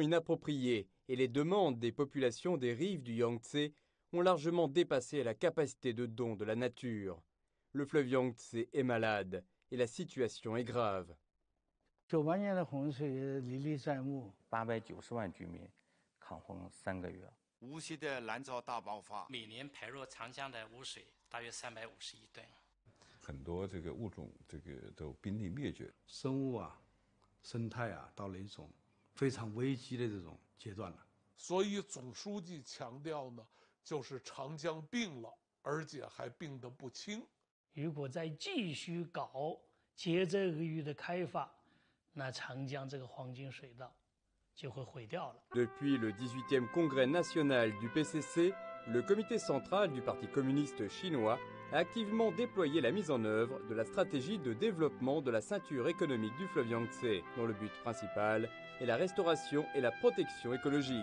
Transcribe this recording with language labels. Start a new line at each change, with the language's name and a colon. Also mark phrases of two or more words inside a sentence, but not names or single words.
French: inappropriée et les demandes des populations des rives du Yangtze ont largement dépassé la capacité de don de la nature. Le fleuve Yangtze est malade et la situation est grave.
Chinese: 98 年的洪水历历在目，890万居民抗洪3个月。无锡的蓝潮大爆发，每年排入长江的污水大约350亿吨，很多这个物种都濒临灭绝，生物啊、生态啊到了一种非常危机的这种阶段了。所以总书记强调呢，就是长江病了，而且还病得不轻。如果再继续搞竭泽而渔的开发，那长江这个黄金水道
French: Depuis le 18e congrès national du PCC, le comité central du Parti communiste chinois a activement déployé la mise en œuvre de la stratégie de développement de la ceinture économique du fleuve Yangtze, dont le but principal est la restauration et la protection écologique.